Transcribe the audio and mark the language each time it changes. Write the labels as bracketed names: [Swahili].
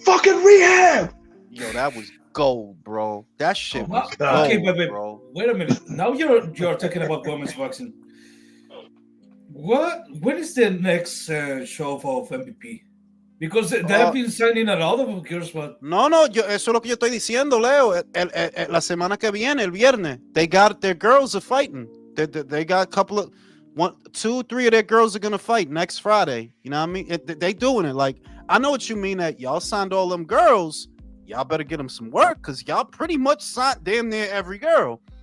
[English] fucking rehab. Yo, that was gold, bro. That shit Well, was okay, gold, but bro. wait a minute. Now you're talking about women's boxing. When is the next show of MVP? Because they have been signing a lot of girls, but [Spanish] No, eso es lo que yo estoy diciendo, Leo. La semana que viene, el viernes, [English] they got their girls are fighting. They got a couple of 1, 2, 3 of their girls are gonna fight next Friday. You know what I mean? They doing it. Like, I know what you mean that y'all signed all them girls. Y'all better get them some work because y'all pretty much signed damn near every girl.